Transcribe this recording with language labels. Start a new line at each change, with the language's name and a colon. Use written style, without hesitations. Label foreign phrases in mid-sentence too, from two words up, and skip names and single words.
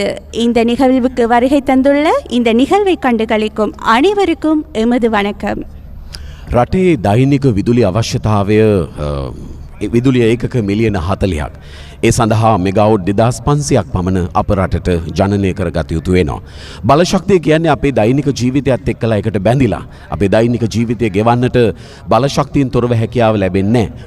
Tamil: இந்த நிகழ்வுக்கு வருகை தந்துள்ள இந்த நிகழ்வை கண்டுகளிக்கும் அனைவருக்கும் எமது வணக்கம்.
Sinhala: රටේ දෛනික විදුලි අවශ්‍යතාවය විදුලිය ඒකක මිලියන 40ක්. ඒ සඳහා මෙගාවොට් 2500ක් පමණ අප රටට ජනනය කරගත යුතු වෙනවා. බලශක්තිය කියන්නේ අපේ දෛනික ජීවිතයත් එක්කලා එකට බැඳිලා අපේ දෛනික ජීවිතය ගෙවන්නට බලශක්තියෙන් තොරව හැකියාව ලැබෙන්නේ නැහැ.